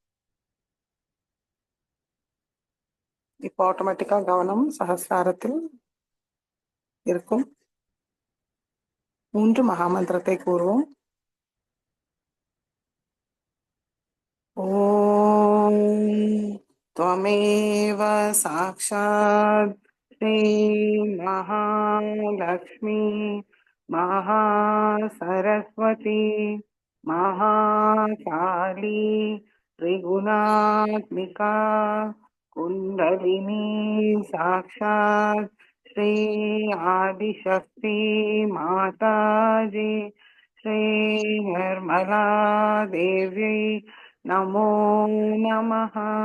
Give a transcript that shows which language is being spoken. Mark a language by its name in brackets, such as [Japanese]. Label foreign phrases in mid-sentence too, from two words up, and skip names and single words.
[Tamil] இப்போ ஆட்டோமேட்டிக்கா கவனம் சகஸ்ராரத்தில் இருக்கும். 3 மகாமந்திரத்தை கூறுவோம். [Sanskrit] ஓம் त्वमेव साक्षात् श्री महालक्ष्मी महासरस्वती महाकाली त्रिगुणात्मिका कुंडलिनी साक्षात् श्री आदिशक्ति माताजी श्री निर्मला देवी नमो नमः।